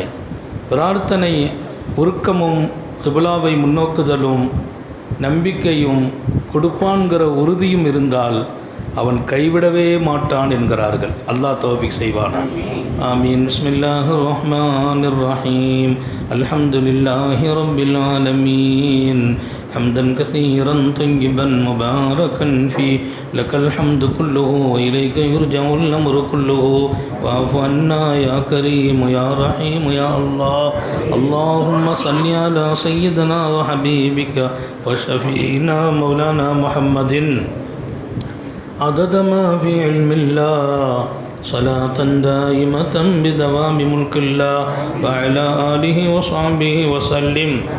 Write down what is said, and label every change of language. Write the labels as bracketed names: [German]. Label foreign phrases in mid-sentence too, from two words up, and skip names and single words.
[Tamil] பிரார்த்தனை உருக்கமும் கிபிலாவை முன்னோக்குதலும் நம்பிக்கையும் கொடுப்பான்கிற உறுதியும் இருந்தால் அவன் கைவிடவே மாட்டான் என்கிறார்கள். அல்லாஹ் தௌஃபீக் செய்வானா. ஆமீன். [Arabic] بسم الله الرحمن الرحيم. الحمد لله رب العالمين. حمدا كثيرا طيبا مباركا فيه لك الحمد كله وإليك يرجع الأمر كله واعف عنا يا كريم يا رحيم يا الله. اللهم صل على سيدنا وحبيبك وشفينا مولانا محمد عدد ما في علم الله صلاة دائمة بدوام ملك الله وعلى آله وصحبه وسلم.